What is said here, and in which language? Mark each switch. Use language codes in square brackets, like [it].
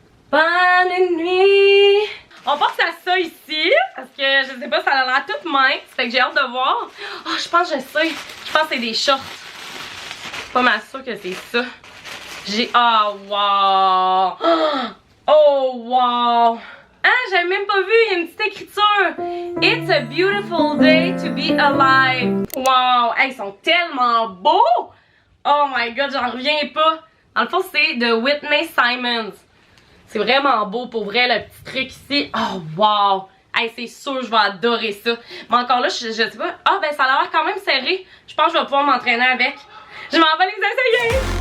[fr] Bonne nuit. On passe à ça ici, parce que je sais pas, ça a l'air toute mince, fait que j'ai hâte de voir. Ah, je pense que je sais. Je pense que c'est des shorts. Je suis pas mal sûre que c'est ça. Ah, wow! Oh, wow! Ah, j'avais même pas vu, il y a une petite écriture. [en] It's a beautiful day to be alive. Wow! [fr] Hey, ils sont tellement beaux! [en] Oh my god, [fr] j'en reviens pas. Dans le fond, c'est de Whitney Simons. C'est vraiment beau pour vrai, le petit truc ici. Oh wow! Hey, c'est sûr, je vais adorer ça. Mais encore là, je sais pas. Ah, ben ça a l'air quand même serré. Je pense que je vais pouvoir m'entraîner avec. Je m'en vais les essayer!